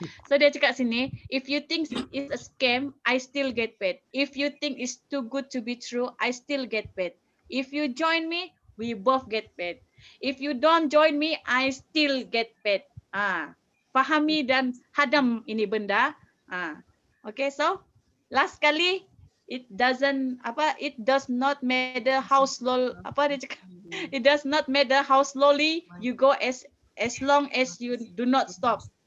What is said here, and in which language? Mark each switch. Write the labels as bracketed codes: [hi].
[ms] So dia cakap sini, [en] if you think it's a scam, I still get paid. If you think it's too good to be true, I still get paid. If you join me, we both get paid. If you don't join me, I still get paid. [ms] Fahami dan hadam ini benda. [en] Okay, so last kali, it does not matter how slow, it does not matter how slowly you go as long as you do not stop.